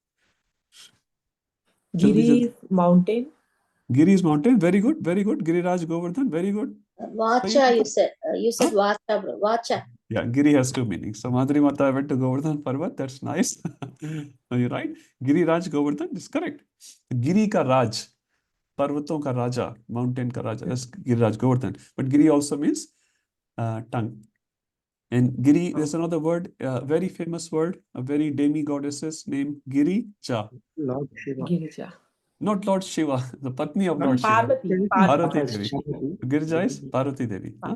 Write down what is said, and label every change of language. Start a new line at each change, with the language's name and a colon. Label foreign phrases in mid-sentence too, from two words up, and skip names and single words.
English: Giri is mountain. Giri is mountain. Very good. Giriraj Govardhan. Very good. Vacha, you said. You said Huh? Vacha, bro. Vacha. Yeah, Giri has two meanings. So Madhuri Mata went to Govardhan Parvat. That's nice. No, you're right. Giriraj Govardhan is correct.
Hindi: Giri ka Raj. Parvaton ka Raja. Mountain ka Raja.
English: That's Giriraj Govardhan. But Giri also means tongue. And Giri, there's another word, a very famous word, a very demi-goddesses named Girija. Lord Shiva. Girija. Not Lord Shiva, the Patni of No, Lord Shiva. Parvati. Parvati Parvati. Devi. Girija is Parvati Devi. Huh?